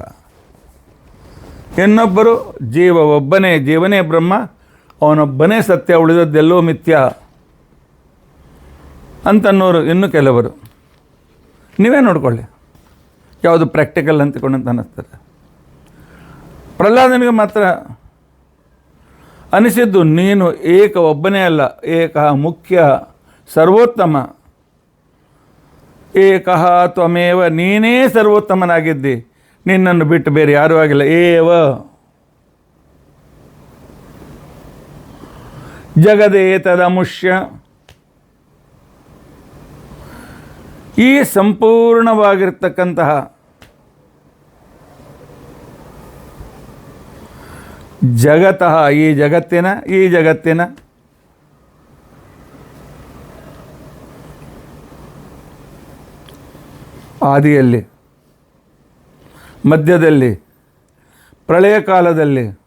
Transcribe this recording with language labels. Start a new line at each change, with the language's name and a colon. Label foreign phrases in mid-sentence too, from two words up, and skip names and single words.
Kannada: ಇನ್ನೊಬ್ಬರು ಜೀವ ಒಬ್ಬನೇ, ಜೀವನೇ ಬ್ರಹ್ಮ, ಅವನೊಬ್ಬನೇ ಸತ್ಯ, ಉಳಿದದ್ದೆಲ್ಲೋ ಮಿಥ್ಯ ಅಂತನ್ನೋರು ಇನ್ನು ಕೆಲವರು. ನೀವೇ ನೋಡ್ಕೊಳ್ಳಿ ಯಾವುದು ಪ್ರಾಕ್ಟಿಕಲ್ ಅಂತಕೊಂಡಂತ ಅನ್ನಿಸ್ತದೆ. ಪ್ರಹ್ಲಾದನಿಗೆ ಮಾತ್ರ ಅನಿಸಿದ್ದು, ನೀನು ಏಕ ಒಬ್ಬನೇ ಅಲ್ಲ, ಏಕ ಮುಖ್ಯ ಸರ್ವೋತ್ತಮ,
Sanskrit: ಏಕಃ ತ್ವಮೇವ,
Kannada: ನೀನೇ ಸರ್ವೋತ್ತಮನಾಗಿದ್ದಿ, ನಿನ್ನನ್ನು ಬಿಟ್ಟು ಬೇರೆ ಯಾರೂ ಆಗಿಲ್ಲ.
Sanskrit: ಏವ ಜಗದೇತದಮುಷ್ಯ,
Kannada: ಈ ಸಂಪೂರ್ಣವಾಗಿರ್ತಕ್ಕಂತಹ ಜಗತಃ, ಈ ಜಗತ್ತಿನ ಆದಿಯಲ್ಲಿ, ಮಧ್ಯದಲ್ಲಿ, ಪ್ರಳಯ ಕಾಲದಲ್ಲಿ,